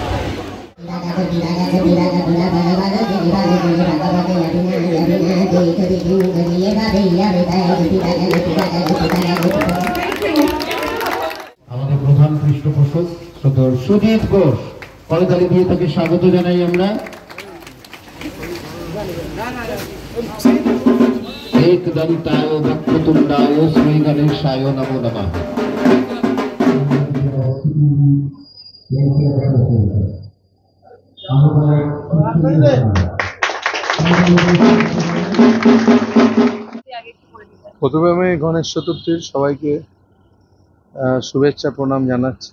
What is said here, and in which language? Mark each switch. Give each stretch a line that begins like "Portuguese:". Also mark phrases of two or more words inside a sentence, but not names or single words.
Bangla: আমাদের প্রধান পৃষ্ঠপোষক সুজিত ঘোষ, করতালি দিয়ে তাকে স্বাগত জানাই আমরা।
Sanskrit: एकदन्ताय वक्रतुण्डाय श्री गणेशाय नमो नमः।
Bangla: প্রথমে আমি গণেশ চতুর্থীর সবাইকে শুভেচ্ছা প্রণাম জানাচ্ছি।